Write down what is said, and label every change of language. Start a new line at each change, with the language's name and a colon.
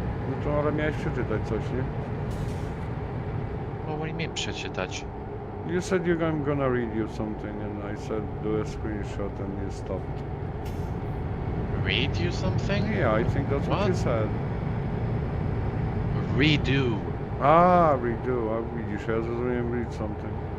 Polish: No to ale miałeś przeczytać coś, nie?
English: Well, what do you mean przeczytać? You said I'm gonna read you something and I said do a screenshot and you stopped. Read you something? Yeah, I think that's what you What? said. Redo. A, redo.
Polish: A widzisz, ja zrozumiałem
English: read something.